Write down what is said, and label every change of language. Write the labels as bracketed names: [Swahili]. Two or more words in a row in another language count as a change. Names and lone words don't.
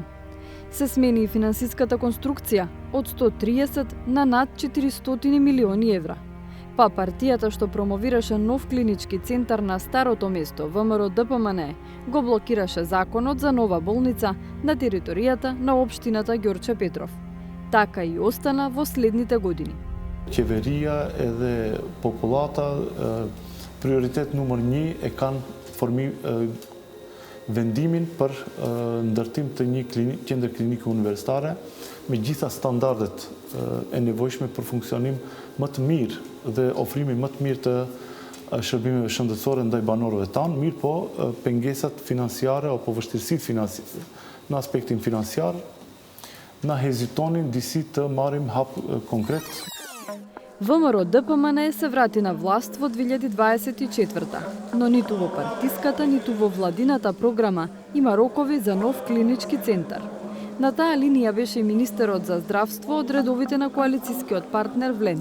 [Macedonian] Се смени и финансиската конструкција од 130 на над 400 милиони евра. Па партијата што промовираше нов клинички центар на старото место, ВМРО ДПМН, го блокираше законот за нова болница на територијата на општината Ѓорче Петров. Така и остана во следните години. [Albanian] Qeveria edhe populata prioritet numër 1 e kanë vendimin për ndërtim të një qendër klinike universitare me gjitha standardet e nevojshme për funksionim më të mirë dhe ofrimi më të mirë të shërbimeve shëndetësore ndaj banorëve tanë, mirë po pengesat financiare apo vështirësitë në aspektin financiar na hezitonin disi të marrim hap konkret. [Macedonian] ВМРО ДПМН се врати на власт во 2024-та, но ниту во партиската, ниту во владината програма има рокови за нов клинички центар. На таа линија беше и министерот за здравство од редовите на коалицискиот партнер ВЛЕН.